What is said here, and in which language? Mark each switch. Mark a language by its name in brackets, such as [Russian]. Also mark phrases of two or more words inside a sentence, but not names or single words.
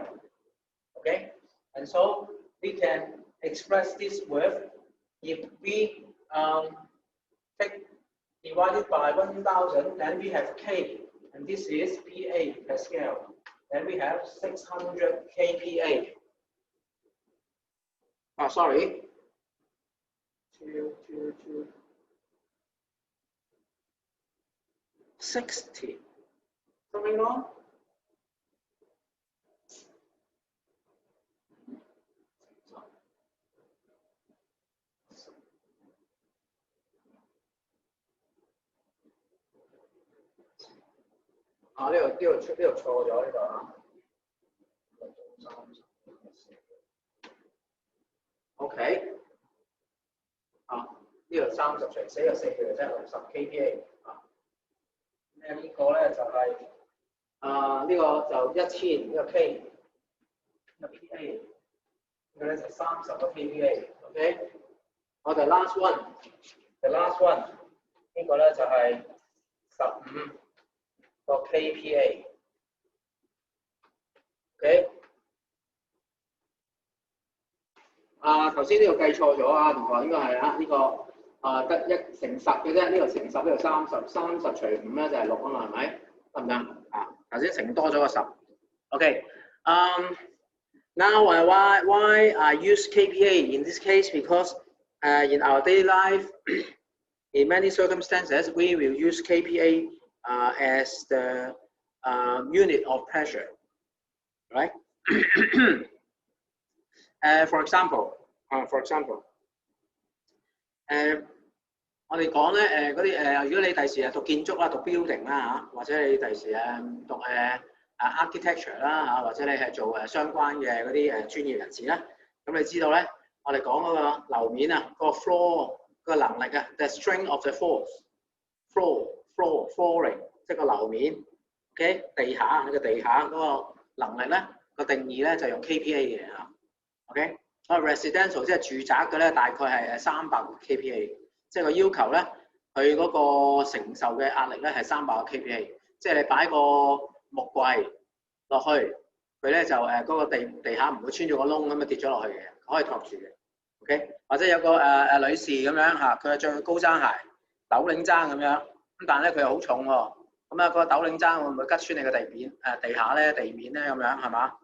[English] Okay, and so we can express this with, if we take divided by 1000, then we have K, and this is PA, Pascal. Then we have 600 kPa. Oh, sorry. 60. Something wrong? [Cantonese] 啊，呢度錯咗呢度啊。OK。啊，呢度30除4個4嘅即係60 kPa 啊。咩呢個咧就係呢個就1000呢個 K， 呢個 PA， 呢個咧就30個 kPa。OK， 我哋 [English] last one，the last one [Cantonese] 呢個咧就係15個 kPa。OK。頭先呢個計錯咗啊，同學應該係呢個得1乘10嘅啫，呢個乘10呢度30除5咧就係6啊嘛，係咪？得唔得啊？頭先乘多咗個 [English] 10。OK， now why I use kPa in this case, because in our daily life, in many circumstances, we will use kPa as the unit of pressure, right? For example， [Cantonese] 我哋講咧嗰啲如果你第時讀建築啦、讀 building 啦或者你第時讀architecture 啦或者你係做相關嘅嗰啲專業人士啦，咁你知道咧，我哋講嗰個樓面啊，嗰個 floor 個能力啊 ， [English] the strength of the flooring， [Cantonese] 即係個樓面 ，OK， 地下你個地下嗰個能力咧個定義咧就用 kPa 嘅嚇。OK， residential 即係住宅嘅咧，大概係300 kPa， 即係個要求咧，佢嗰個承受嘅壓力咧係300 kPa， 即係你擺個木櫃落去，佢咧就嗰個地下唔會穿咗個窿咁啊跌咗落去嘅，可以托住嘅。OK， 或者有個女士咁樣嚇，佢係着高踭鞋、斗領踭咁樣，咁但係咧佢又好重喎，咁啊個斗領踭會唔會拮穿你個地下咧、地面咧咁樣係嘛？